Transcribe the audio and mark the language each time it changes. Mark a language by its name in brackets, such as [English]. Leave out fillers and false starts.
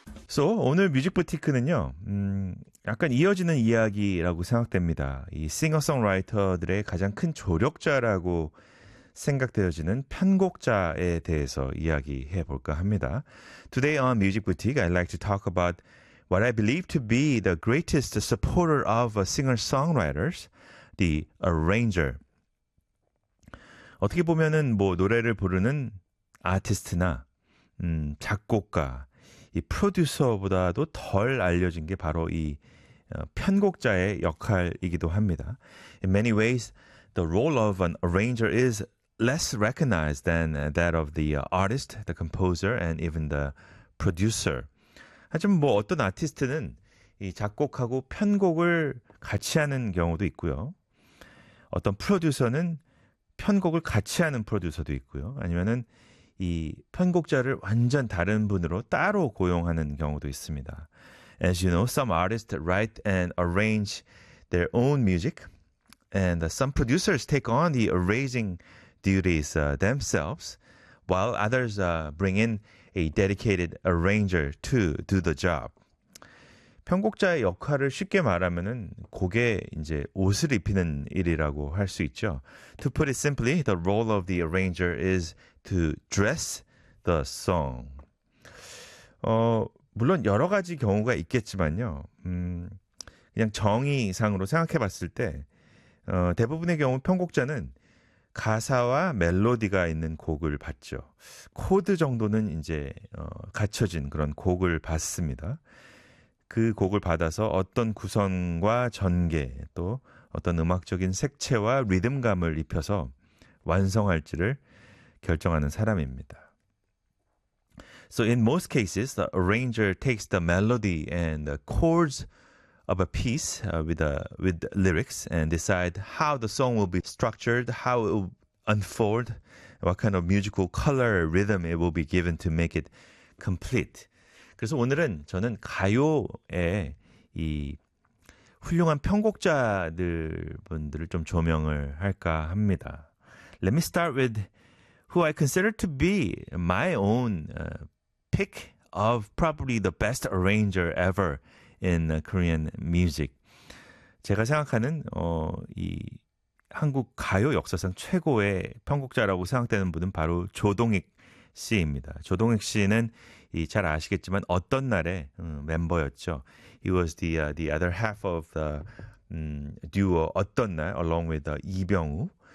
[Korean] So, 오늘 뮤직부티크는요, 약간 이어지는 이야기라고 생각됩니다. 이 싱어송라이터들의 가장 큰 조력자라고 생각되어지는 편곡자에 대해서 이야기해 볼까 합니다. [English] Today on Music Boutique, I'd like to talk about what I believe to be the greatest supporter of singer-songwriters, the arranger. [Korean] 어떻게 보면은 뭐 노래를 부르는 아티스트나 작곡가, 이 프로듀서보다도 덜 알려진 게 바로 이 편곡자의 역할이기도 합니다. [English] In many ways, the role of an arranger is less recognized than that of the artist, the composer, and even the producer. [Korean] 하지만 뭐 어떤 아티스트는 이 작곡하고 편곡을 같이 하는 경우도 있고요. 어떤 프로듀서는 편곡을 같이 하는 프로듀서도 있고요. 아니면은 이 편곡자를 완전 다른 분으로 따로 고용하는 경우도 있습니다. [English] As you know, some artists write and arrange their own music, and some producers take on the arranging duties themselves, while others bring in a dedicated arranger to do the job. [Korean] 편곡자의 역할을 쉽게 말하면은 곡에 이제 옷을 입히는 일이라고 할 수 있죠. [English] To put it simply, the role of the arranger is to dress the song. [Korean] 물론 여러 가지 경우가 있겠지만요. 그냥 정의상으로 생각해 봤을 때 대부분의 경우 편곡자는 가사와 멜로디가 있는 곡을 봤죠. 코드 정도는 이제 갖춰진 그런 곡을 봤습니다. 그 곡을 받아서 어떤 구성과 전개, 또 어떤 음악적인 색채와 리듬감을 입혀서 완성할지를 결정하는 사람입니다. [English] So in most cases, the arranger takes the melody and the chords of a piece with lyrics and decide how the song will be structured, how it will unfold, what kind of musical color, rhythm it will be given to make it complete. [Korean] 그래서 오늘은 저는 가요의 이 훌륭한 편곡자들 분들을 좀 조명을 할까 합니다. [English] Let me start with who I consider to be my own pick of probably the best arranger ever in Korean music. [Korean] 제가 생각하는 이 한국 가요 역사상 최고의 편곡자라고 생각되는 분은 바로 조동익 씨입니다. 조동익 씨는 이 잘 아시겠지만 어떤 날에 멤버였죠. [English] He was the other half of the duo 어떤 날 along with the 이병우.